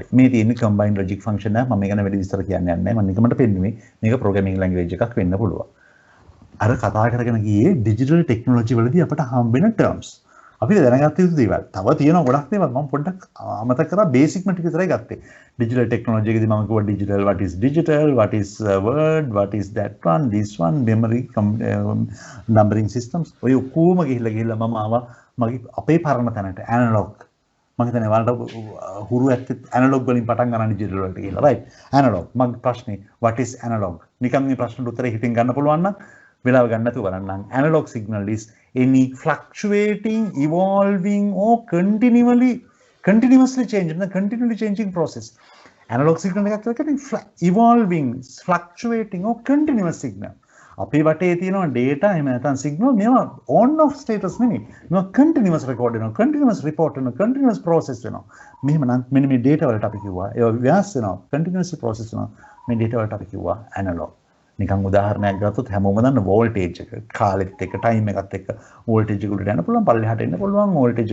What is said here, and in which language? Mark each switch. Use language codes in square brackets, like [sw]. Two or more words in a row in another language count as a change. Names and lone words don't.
[si] මේ තියෙන්නේ [en] combined logic function [si] එක. මම මේක ගැන වැඩි විස්තර කියන්න යන්නේ නැහැ. මම නිකමට පෙන්නුවේ මේක [en] programming language [si] එකක් වෙන්න පුළුවන්. අර කතා කරගෙන ගියේ [en] digital technology [si] වලදී අපට හම්බෙන ටර්ම්ස්. අපි දැනගත්ත යුතු දේවල්. තව තියෙනවා ගොඩක් දේවල්. මම පොඩ්ඩක් අමතක කරා බේසික් ම ටික විතරයි ගත්තේ. [en] digital technology [si] එකේදී මම කිව්වා [en] ඩිජිටල් what is digital, what is word, what is that one, this one, memory numbering systems. [si] ඔය ඔක්කොම ගිහිල්ලා මම ආවා මගේ අපේ පරණ තැනට ඇනලොග්. මම හිතන්නේ ඔයාලට හුරු ඇත්තේ ඇනලොග් වලින් පටන් ගන්න ඩිජිටල් වලට කියලා. [en] right? analog. [si] මගේ ප්‍රශ්නේ [en] what is analog? [si] නිකන් මේ ප්‍රශ්නට උත්තරේ හිතින් ගන්න පුළුවන් නම් වෙලාව ගන්න නැතුව බලන්න. [en] Analog signal is any fluctuating, evolving or continuously changing process. Analog signal [si] එකක් කියන්නේ [en] evolving, fluctuating or continuous signal. [si] අපේ වටේ තියෙනවා data එහෙම නැත්නම් signal මේවා [en] on off status [si] නෙමෙයි. [en] මේවා continuous record වෙනවා, continuous report වෙනවා, continuous process වෙනවා. [si] මෙහෙම නම් මෙන්න මේ data වලට අපි කිව්වා ඒවා ව්‍යාස් වෙනවා, [en] continuously process [si] වෙනවා. මේ data වලට අපි කිව්වා analog. නිකන් උදාහරණයක් ගත්තොත් හැමෝම දන්න වෝල්ටේජ් එක කාලෙත් එක්ක ටයිම් එකත් එක්ක වෝල්ටේජ් එක උඩට යන්න පුළුවන් පල්ලෙහාට එන්න පුළුවන් වෝල්ටේජ්